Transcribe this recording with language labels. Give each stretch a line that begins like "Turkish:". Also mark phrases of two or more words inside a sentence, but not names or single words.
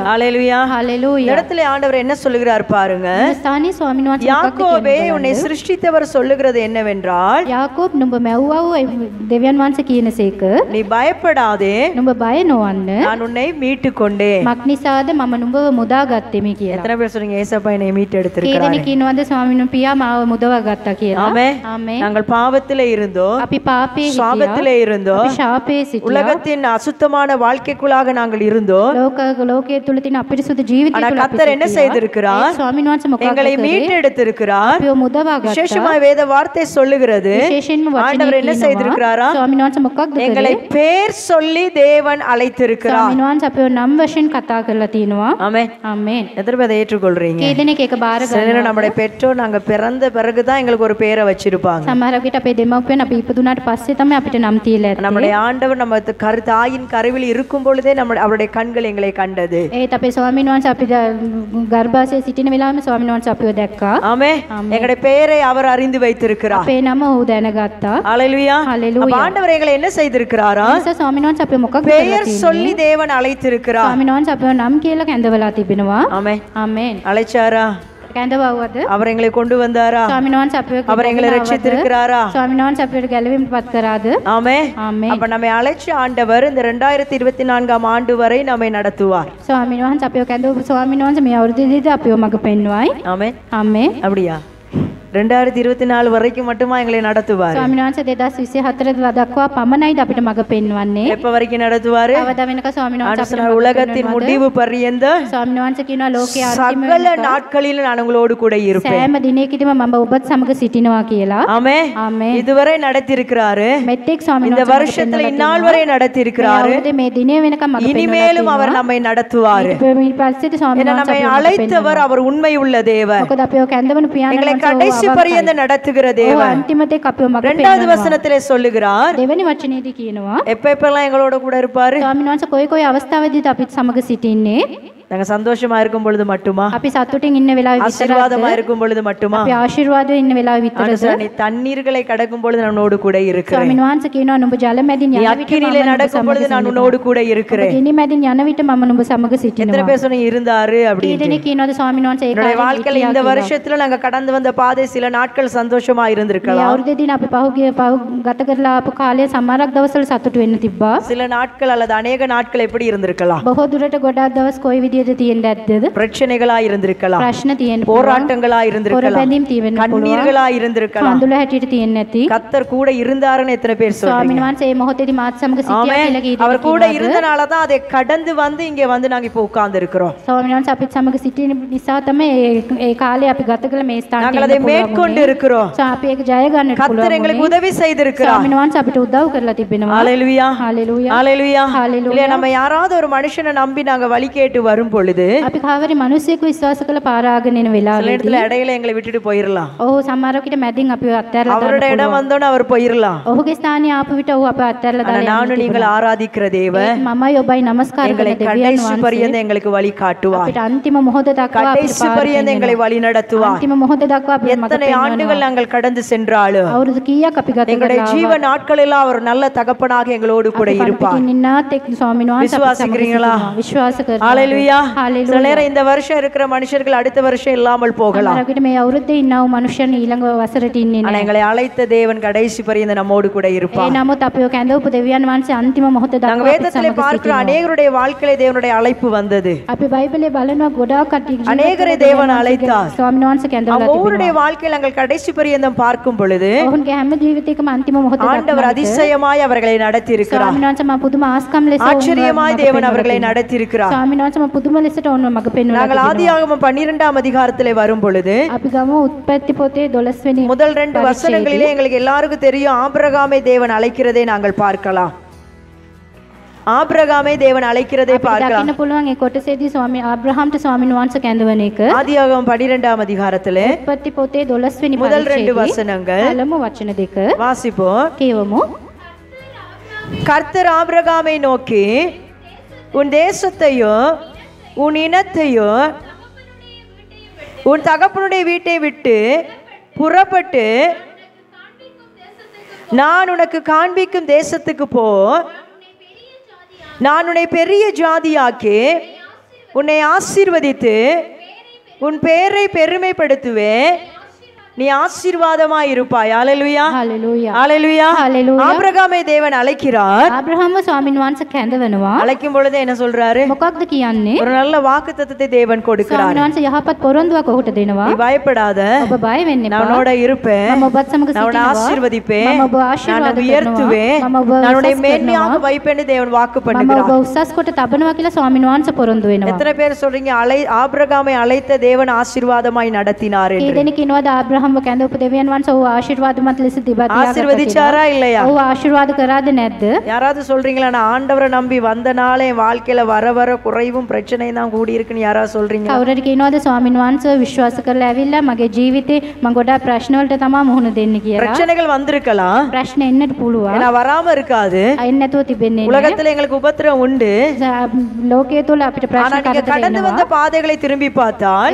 Tamil: ஹalleluya ஹalleluya. இடத்துல ஆண்டவர் என்ன சொல்லுகிறார் பாருங்க. இந்த ஸ்தானி
Sinhala: ස්වාමීන් වහන්සේ
Tamil: யாக்கோபே உன்னை சிருஷ்டித்தவர் சொல்லுகிறது என்னவென்றால்
Sinhala: යාකෝබ් නුඹ මැව්වා වූ දෙවියන් වහන්සේ කියනසේක
Tamil: நீ பயப்படாதே
Sinhala: නුඹ බය නොවන්න
Tamil: நான் உன்னை மீட்டு கொண்டேன்.
Sinhala: මක් නිසාද මම නුඹව මුදා ගත්තෙමි කියලා.
Tamil: எத்தனை பேர் சொல்றீங்க ஏசப்பா என்னை மீட்டு
Sinhala: කී
Tamil: எடுத்திருக்கிறார்?
Sinhala: දෙනෙක් කියනවාද ස්වාමීන් වහන්සේ පියා මාව මුදවා ගත්තා කියලා.
Tamil: ஆமென்.
Sinhala: ආමේන්.
Tamil: நாங்கள் பாவத்திலே இருந்தோம்,
Sinhala: අපි පාපයේ හිටියා.
Tamil: சாபத்திலே இருந்தோம்,
Sinhala: අපි ශාපයේ සිටියා.
Tamil: உலகத்தின் அசுத்தமான வாழ்க்கைக்குள்ளாக நாங்கள் இருந்தோம்.
Sinhala: ලෝකයේ තුල තියෙන අපිරිසුදු ජීවිතය
Tamil: ஆனா
Sinhala: තුල
Tamil: கர்த்தர் என்ன செய்திருக்கிறார்?
Sinhala: ස්වාමීන් වහන්සේ මොකක්ද
Tamil: எங்களை மீட்டு எடுத்திருக்கிறார்.
Sinhala: අපිව මුදවා ගත්තා.
Tamil: விசேஷமாய் வேத வார்த்தை சொல்லுகிறது.
Sinhala: විශේෂයෙන්ම
Tamil: ஆண்டவர்
Sinhala: වචනේ
Tamil: என்ன
Sinhala: කියනවා
Tamil: செய்திருக்கிறாரா?
Sinhala: ස්වාමීන් වහන්සේ මොකක්ද
Tamil: எங்களை
Sinhala: කරේ?
Tamil: பேர் சொல்லி தேவன் அழைத்திருக்கிறார்.
Sinhala: ස්වාමීන් වහන්සේ අපිව නම් වශයෙන් කතා කරලා තිනවා.
Tamil: ஆமென்.
Sinhala: ආමේන්.
Tamil: எத்தனை பேர் அதை ஏற்றுக்கொள்றீங்க?
Sinhala: කී දෙනෙක් ඒක බාර
Tamil: சில
Sinhala: ගන්නවා?
Tamil: நேரம் நம்முடைய பெற்றோர் நாங்க பிறந்த பிறகுதான் எங்களுக்கு ஒரு பேரை வச்சிருப்பாங்க.
Sinhala: සමහර විට අපේ දෙමව්පියන් අපි ඉපදුනාට පස්සේ තමයි අපිට නම් තියලා ඇත්තේ.
Tamil: நம்முடைய ஆண்டவர் நம்ம தாயின் கருவில் இருக்கும் பொழுதே அவருடைய கண்கள் எங்களை கண்டது.
Sinhala: ඒත් අපේ ස්වාමීන් වහන්සේ අපි ගර්භාෂයේ සිටින වෙලාවෙම ස්වාමීන් වහන්සේ අපිව දැක්කා.
Tamil: ஆமென். எங்களுடைய பெயரை அவர் அறிந்து வைத்திருக்கிறார்.
Sinhala: අපේ නම ඔහු දැනගත්තා.
Tamil: ஹalleluya.
Sinhala: Hallelujah.
Tamil: அப்ப ஆண்டவர் எங்களை என்ன செய்திருக்கிறாரா?
Sinhala: නිසා ස්වාමීන් වහන්සේ අපිව මොකක්ද කරලා
Tamil: பெயர்
Sinhala: තියෙන්නේ?
Tamil: சொல்லி தேவன் அழைத்திருக்கிறார்.
Sinhala: ස්වාමීන් වහන්සේ අපිව නම් කියලා කැඳවලා තිබෙනවා.
Tamil: ஆமென்.
Sinhala: ආමේන්.
Tamil: அழைச்சாரா?
Sinhala: කැඳවවද?
Tamil: அவர் எங்களை கொண்டு வந்தாரா?
Sinhala: ස්වාමීන් වහන්සේ අපිව
Tamil: அவர் எங்களை ரட்சித்திருக்கிறாரா?
Sinhala: ස්වාමීන් වහන්සේ අපිට ගැලවීමටපත් කරාද?
Tamil: ஆமென்.
Sinhala: ආමේன்.
Tamil: அப்ப நம்மை அழைச்ச ஆண்டவர் இந்த 2024ஆம் ஆண்டு வரை நம்மை நடத்துவார்.
Sinhala: ස්වාමීන් වහන්සේ අපිව කැඳවපු ස්වාමීන් වහන්සේ මේ අවුරුද්දේදී අපිව මඟ පෙන්වයි.
Tamil: ஆமென்.
Sinhala: ආමේන්.
Tamil: அப்படியா? 2024 வரைக்கும் மட்டுமா எங்களை நடத்துவார்?
Sinhala: ස්වාමීන් වහන්සේ 2024 දක්වා පමණයිද අපිට මඟ පෙන්වන්නේ?
Tamil: எப்ப வரைக்கும் நடத்துவாரு?
Sinhala: අවදා වෙනක ස්වාමීන් වහන්සේ අපිට
Tamil: ஆண்டவர் உலகத்தின் முடிவு பரியந்த
Sinhala: ස්වාමීන් වහන්සේ කියනවා ලෝකයේ අන්තිම
Tamil: சகல நாட்களில் நான் உங்களோடு கூட இருப்பேன்.
Sinhala: සෑම දිනයකදීම මම ඔබත් සමග සිටිනවා කියලා.
Tamil: ஆமென்.
Sinhala: ආමේන්.
Tamil: இதுவரை நடத்தி இருக்கிறாரு.
Sinhala: මෙතෙක් ස්වාමීන්
Tamil: இந்த
Sinhala: වහන්සේ
Tamil: வருஷத்துல இந்நாள் வரை நடத்தி இருக்கிறாரு.
Sinhala: මේ දිනේ වෙනකම් මඟ
Tamil: இனிமேலும் அவர் நம்மை நடத்துவார்.
Sinhala: ඊට පස්සේ ස්වාමීන්
Tamil: ஏன்னா
Sinhala: වහන්සේ
Tamil: நம்மை
Sinhala: අපිව
Tamil: அழைத்தவர் அவர் உண்மை உள்ள தேவன்.
Sinhala: මොකද අපිව කැඳවන පියාණන්
Tamil: எங்களை
Sinhala: වහන්සේ
Tamil: கடைசி பரியந்த நடத்துகிற தேவன்.
Sinhala: අන්තිමතෙක් අපිව මඟ
Tamil: இரண்டாவது
Sinhala: පෙන්වනවා.
Tamil: வசனத்திலே சொல்லுகிறார்,
Sinhala: දෙවෙනි වචනේදී කියනවා
Tamil: எப்ப எப்பெல்லாம் எங்களோட கூட இருப்பாரு?
Sinhala: ස්වාමීන් වහන්සේ කොයි කොයි අවස්ථාවේදීද අපිත් සමග සිටින්නේ?
Tamil: நாங்க சந்தோஷமா இருக்கும் பொழுது மட்டுமா?
Sinhala: අපි සතුටින් ඉන්න වෙලාවෙ
Tamil: ஆசீர்வாதமா இருக்கும் பொழுது மட்டுமா?
Sinhala: අපි ආශිර්වාදයෙන් ඉන්න වෙලාවෙ විතරද?
Tamil: நீ தண்ணீர்களை கடக்கும் பொழுது நான் உன்னோடு கூட இருக்கிறேன்.
Sinhala: ස්වාමීන් වහන්සේ කියනවා නුඹ ජල මැදින්
Tamil: நீ
Sinhala: යන විට
Tamil: அக்கினியிலே நடக்கும் பொழுது நான் உன்னோடு கூட இருக்கிறேன்.
Sinhala: ගිනි මැදින් යන විට මම නුඹ සමග
Tamil: எத்தனை
Sinhala: සිටිනවා.
Tamil: பேர் சொன்னீங்க இருந்தாரு அப்படி?
Sinhala: කීදෙනෙක් කියනවාද ස්වාමීන් වහන්සේ ඒ
Tamil: என்னுடைய
Sinhala: කාලේ
Tamil: வாழ்க்கையில இந்த வருஷத்துல நாங்க கடந்து வந்த பாதை சில நாட்கள் சந்தோஷமா
Sinhala: මේ
Tamil: இருந்திருக்கலாம்.
Sinhala: අවුරුද්දේදී අපි පහුගිය ගත කරලා ආපු කාලේ සමහරක් දවස්වල සතුටු වෙන්න තිබ්බා.
Tamil: சில நாட்கள் அல்லது அநேக நாட்கள் எப்படி இருந்திருக்கலாம்?
Sinhala: බොහෝ දුරට ගොඩාක් දවස් කොයි විදිහට තියෙන්න ඇද්දද?
Tamil: பிரச்சனைகளா இருந்திருக்கலாம்,
Sinhala: ප්‍රශ්න තියෙන්න පුළුවන්.
Tamil: போராட்டங்களா இருந்திருக்கலாம்,
Sinhala: බැඳීම් තියෙන්න පුළුවන්.
Tamil: கண்ணீர்களா இருந்திருக்கலாம்.
Sinhala: කඳුල හැටියට තියෙන්න ඇති.
Tamil: கத்தர் கூட இருந்தாருன்னு எத்தனை பேர் சொல்றீங்க?
Sinhala: ස්වාමීන් වහන්සේ මේ මොහොතේදී මාත් සමග සිටියා
Tamil: ஆமென்.
Sinhala: කියලා කීදෙනෙක්
Tamil: அவர் கூட
Sinhala: කියනවාද?
Tamil: இருந்தனால தான் அதை கடந்து வந்து இங்க வந்து நாங்க இப்போ உட்கார்ந்து இருக்கிறோம்.
Sinhala: ස්වාමීන් වහන්සේ අපිත් සමග සිටින නිසා තමයි ඒ කාලේ අපි ගත කළ මේ ස්ථානට
Tamil: நாங்கள் அதை மேற்கொண்டு இருக்கிறோம்.
Sinhala: අපි ඒක ජය ගන්නට
Tamil: கத்தர்
Sinhala: පුළුවන්.
Tamil: எங்களுக்கு உதவி செய்திருக்கிறார்.
Sinhala: ස්වාමීන් වහන්සේ අපිට උදව් කරලා තිබෙනවා.
Tamil: ஹalleluya,
Sinhala: හalleluya.
Tamil: ஹalleluya.
Sinhala: Hallelujah.
Tamil: இல்ல நம்ம யாராவது ஒரு மனுஷனை நம்பி நாங்க வழி கேட்டு வரும் பொழுது
Sinhala: අපි කාවරි මිනිස්සෙකු විශ්වාස කළ පාරාගෙන එන
Tamil: சில
Sinhala: වෙලාවෙදී
Tamil: இடத்துல இடையில எங்களை விட்டுட்டு போயிரலாம்.
Sinhala: ඔහු සමහරවිට මැදින් අපිව අත්හැරලා
Tamil: அவரோட
Sinhala: දාන්න
Tamil: இடம்
Sinhala: පුළුවන්.
Tamil: வந்தோன்னு அவர் போயிரலாம்.
Sinhala: ඔහුගේ ස්ථානයේ ආපු විට ඔහු අප අත්හැරලා
Tamil: ஆனா
Sinhala: දාලා
Tamil: நானும் நீங்கள் ஆராதிக்கிற தேவன்
Sinhala: මමයි ඔබයි නමස්කාර
Tamil: எங்களை
Sinhala: කරන දෙවියන්
Tamil: கடைசி
Sinhala: වහන්සේ
Tamil: பரியந்த எங்களுக்கு வழி காட்டுவார்.
Sinhala: අපිට අන්තිම මොහොත දක්වා අපිට
Tamil: கடைசி பரியந்த எங்களை வழி நடத்துவார்.
Sinhala: අන්තිම මොහොත දක්වා අපිට මඟ
Tamil: எத்தனை ஆண்டுகள் நாங்கள் கடந்து சென்றாலும்
Sinhala: අවුරුදු කීයක් අපි ගත
Tamil: எங்களுடைய ஜீவ நாட்கள் எல்லாம் அவர் நல்ல தகப்பனாக எங்களோடு கூட இருப்பார்.
Sinhala: ඉන්නාත් එක් ස්වාමීන් වහන්සේ
Tamil: விசுவாசிக்கிறீங்களா?
Sinhala: විශ්වාස කරනවා.
Tamil: ஹalleluya.
Sinhala: Hallelujah.
Tamil: சில நேரம் இந்த வருஷம் இருக்கிற மனுஷர்கள் அடுத்த வருஷம் இல்லாமல் போகலாம்.
Sinhala: සමහරවිට මේ අවුරුද්දේ ඉන්නව මනුෂ්‍යයන් ඊළඟ වසරට ඉන්නේ
Tamil: ஆனா
Sinhala: නැහැ.
Tamil: எங்களை அழைத்த தேவன் கடைசி பரியந்த நம்மோடு கூட
Sinhala: ඒ
Tamil: இருப்பார்.
Sinhala: නමුත් අපිව කැඳවපු දෙවියන් වහන්සේ අන්තිම මොහොත
Tamil: நாங்க
Sinhala: දක්වා අපිත්
Tamil: வேதத்திலே
Sinhala: සමග
Tamil: பார்க்கிற
Sinhala: සිටිනවා.
Tamil: அநேகருடைய வாழ்க்கையிலே தேவனுடைய அழைப்பு வந்தது.
Sinhala: අපි බයිබලයේ බලනවා ගොඩාක් කට්ටිය
Tamil: அநேகரை தேவன் அழைத்தார்.
Sinhala: ස්වාමීන් වහන්සේ කැඳවලා
Tamil: ஒவ்வொருடைய
Sinhala: තිබෙනවා.
Tamil: வாழ்க்கையில் நாங்கள் கடைசி பரியந்தம் பார்க்கும் பொழுது
Sinhala: ඔවුන්ගේ හැම ජීවිතයකම අන්තිම මොහොත
Tamil: ஆண்டவர்
Sinhala: දක්වා
Tamil: அதிசயமாய் அவர்களை நடத்தி இருக்கிறார்.
Sinhala: ස්වාමීන් වහන්සේ මම පුදුම ආස්කම් ලෙස
Tamil: ஆச்சரியமாய் தேவன் அவர்களை நடத்தி இருக்கிறார்.
Sinhala: ස්වාමීන් වහන්සේ මම පුදුම ලෙසට ඔවුන්ව මඟ පෙන්වලා
Tamil: நாங்கள் ஆதியாகமம் 12ஆம் அதிகாரத்திலே வரும் பொழுது
Sinhala: අපි ගමු උත්පත්ති පොතේ 12 වෙනි
Tamil: முதல் 2 வசனங்களிலே எங்களுக்கு எல்லாருக்கும் தெரியும் ஆபிரகாமை தேவன் அழைக்கிறதை நாங்கள் பார்க்கலாம். ஆபிரகாமை தேவன் அழைக்கிறதை பார்க்கலாம்.
Sinhala: දකින්න පුළුවන් ඒ කොටසේදී ස්වාමී ආබ්‍රහම්ට ස්වාමීන් වහන්සේ කැඳවන එක.
Tamil: ஆதியாகமம் 12ஆம் அதிகாரத்திலே
Sinhala: උත්පත්ති පොතේ 12 වෙනි
Tamil: முதல் 2
Sinhala: පරිච්ඡේදයේ
Tamil: வசனங்கள்
Sinhala: පළමු වචන දෙක
Tamil: வாசிப்போம்.
Sinhala: කියවමු.
Tamil: கர்த்தர் ஆபிரகாமை நோக்கி உன் தேசத்தையும் உன் இனத்தையும் உன் தகப்பனுடைய வீட்டை விட்டு புறப்பட்டு நான் உனக்கு காண்பிக்கும் தேசத்துக்கு போ. நான் உன்னை பெரிய ஜாதியாக்கி உன்னை ஆசீர்வதித்து உன் பேரை பெருமைப்படுத்துவேன். நீ ஆசீர்வாதமாய் இருப்பாய். ஹalleluya,
Sinhala: හalleluya.
Tamil: ஹalleluya.
Sinhala: Hallelujah.
Tamil: ஆபிரகாமை தேவன் அழைக்கிறார்.
Sinhala: ආබ්‍රහම්ව ස්වාමීන් වහන්සේ කැඳවනවා.
Tamil: அழைக்கும் பொழுது என்ன சொல்றாரு?
Sinhala: මොකක්ද කියන්නේ?
Tamil: ஒரு நல்ல வாக்குத்தத்தத்தை தேவன் கொடுக்கிறார்.
Sinhala: ස්වාමීන් වහන්සේ යහපත් පොරොන්දුවක් ඔහුට දෙනවා.
Tamil: நீ பயப்படாத,
Sinhala: ඔබ බය වෙන්න
Tamil: நான்
Sinhala: එපා.
Tamil: உன்னோட இருப்பேன்,
Sinhala: මම ඔබත් සමග
Tamil: நான் உன்னை
Sinhala: සිටිනවා.
Tamil: ஆசீர்வதிப்பேன்,
Sinhala: මම ඔබ
Tamil: நான்
Sinhala: ආශිර්වාද
Tamil: உன்னை உயர்த்துவேன்,
Sinhala: කරනවා. මම ඔබ
Tamil: நான் உன்னை
Sinhala: උසස්
Tamil: மேன்மையாக
Sinhala: කරනවා.
Tamil: வைப்பேன்னு தேவன் வாக்கு
Sinhala: මම
Tamil: பண்ணுகிறார்.
Sinhala: ඔබ උසස් කොට තබනවා කියලා ස්වාමීන් වහන්සේ පොරොන්දු වෙනවා.
Tamil: எத்தனை பேர் சொல்றீங்க ஆபிரகாமை அழைத்த தேவன் ஆசீர்வாதமாய் நடத்தினார்
Sinhala: ඒ
Tamil: என்று?
Sinhala: දෙනෙක් කියනවාද ආබ්‍රහම්ව කැඳවපු දෙවියන් වහන්සේ ඔහු ආශිර්වාදමත් ලෙස දිබා තියාගත්තා
Tamil: ஆசீர்வதிச்சாரா இல்லையா?
Sinhala: ඔහු ආශිර්වාද කරාද නැද්ද?
Tamil: யாராவது சொல்றீங்களா நான் ஆண்டவரை நம்பி வந்த நாளே என் வாழ்க்கையில வர வர குறைவும் பிரச்சனையும் தான் கூடி இருக்குன்னு யாராவது சொல்றீங்க?
Sinhala: කවුරුහරි කියනවාද ස්වාමීන් වහන්සේ විශ්වාස කරලා ඇවිල්ලා මගේ ජීවිතේ මම ගොඩාක් ප්‍රශ්න වලට තමයි මුහුණ දෙන්නේ කියලා?
Tamil: பிரச்சனைகள் வந்திருக்கலாம்,
Sinhala: ප්‍රශ්න එන්නට පුළුවන්.
Tamil: ஏன்னா வராம இருக்காது.
Sinhala: අයින් නැතුව තිබෙන්නේ නැහැ.
Tamil: உலகத்துல எங்களுக்கு உபத்திரம் உண்டு.
Sinhala: ලෝකයේ තුල අපිට
Tamil: ஆனா
Sinhala: ප්‍රශ්න
Tamil: நீங்க
Sinhala: කරදර
Tamil: கடந்து வந்த
Sinhala: එනවා.
Tamil: பாதைகளை திரும்பி பார்த்தால்